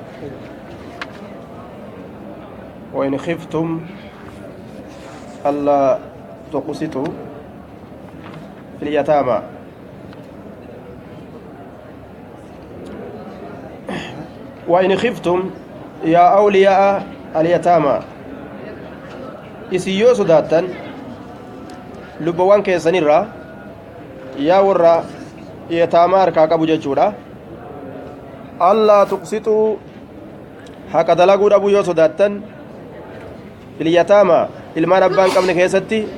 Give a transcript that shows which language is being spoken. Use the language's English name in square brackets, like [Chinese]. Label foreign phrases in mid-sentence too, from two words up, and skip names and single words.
[Arabic] وإن خفتم ألا تقسطوا في اليتامى وإن خفتم يا أولياء اليتامى [Oromo] isiyyoo sodaattan lubbawwan keessanirraa yaa warra yataamaa harkaa qabu jechuudha [Arabic] ألا تقسطوا [Oromo] haqa dalaguu dhabuu yoo sodaattan filyataamaa ilmaan abbaan qabne keessatti